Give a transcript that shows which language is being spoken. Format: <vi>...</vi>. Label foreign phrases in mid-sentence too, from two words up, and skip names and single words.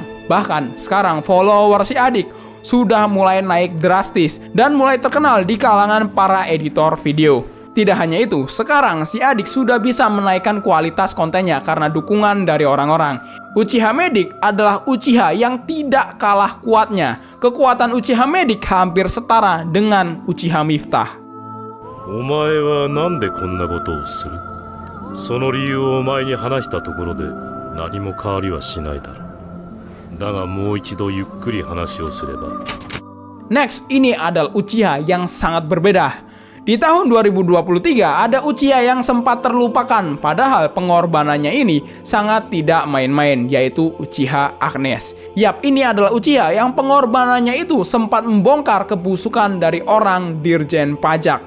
<id>Bahkan sekarang follower si adik sudah mulai naik drastis dan mulai terkenal di kalangan para editor video. Tidak hanya itu, sekarang si adik sudah bisa menaikkan kualitas kontennya karena dukungan dari orang-orang. Uchiha Medic adalah Uchiha yang tidak kalah kuatnya. Kekuatan Uchiha Medic hampir setara dengan Uchiha Miftah.</id> <ja>お前はなんでこんなことをする？その理由をお前に話したところで何も変わりはしないだろう。だがもう一度ゆっくり話をすれば。</ja> <id>Next, ini adalah Uchiha yang sangat berbeda. Di tahun 2023 ada Uchiha yang sempat terlupakan, padahal pengorbanannya ini sangat tidak main-main, yaitu Uchiha Agnes. Yap, ini adalah Uchiha yang pengorbanannya itu sempat membongkar kebusukan dari orang Dirjen Pajak.</id>